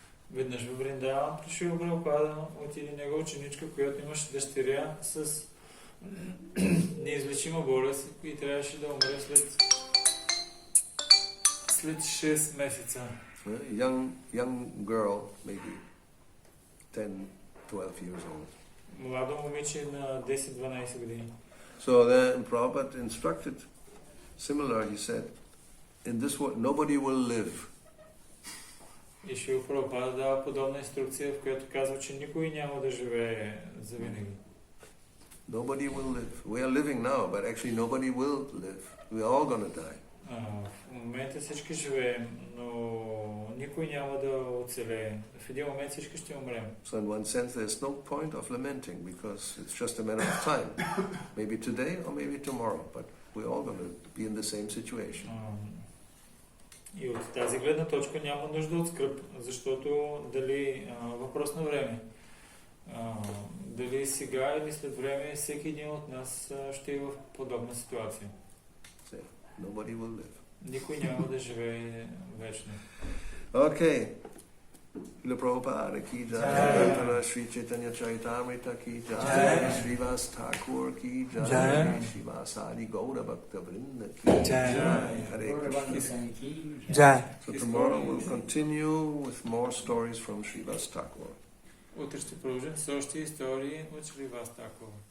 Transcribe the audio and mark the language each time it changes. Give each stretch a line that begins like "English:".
Bulgarian: Веднъж в Вриндаван пришъл Прабхупада от един негова ученичка, която имаше дъщеря с неизлечима болест и трябваше да умре след 6 месеца.
English: Young girl, maybe 10, 12 years old.
Bulgarian: Младо момиче на 10-12 години.
English: So then Prabhupada instructed, similar, he said, in this world nobody will live.
Bulgarian: И Шрила Прабхупада дава подобна инструкция, в която казва, че никой няма да живее завинаги.
English: Nobody will live. We are living now, but actually nobody will live. We are all going to die.
Bulgarian: В момента всички живеем, но никой няма да оцелее. В един момент всички ще умрем.
English: So in one sense there's no point of lamenting because it's just a matter of time. Maybe today or maybe tomorrow, but we're all going to be in the same situation.
Bulgarian: И от тази гледна точка няма нужда от скръб, защото дали въпрос на време. Дали сега или след време, всеки един от нас ще е в подобна ситуация.
English: Nobody will live.
Bulgarian: Никой няма да живее вечно.
English: Okay. Srila Prabhupada ki jai, Dhana Sri Chaitanya Charitamrita ki jai, Srivasa Thakura ki jai, Srivasa Thakura ki jai, Hare Krishna. Jai. So tomorrow we'll continue with more stories from Srivasa Thakura.
Bulgarian: Утре ще продължим с още истории от Сриваса Такура.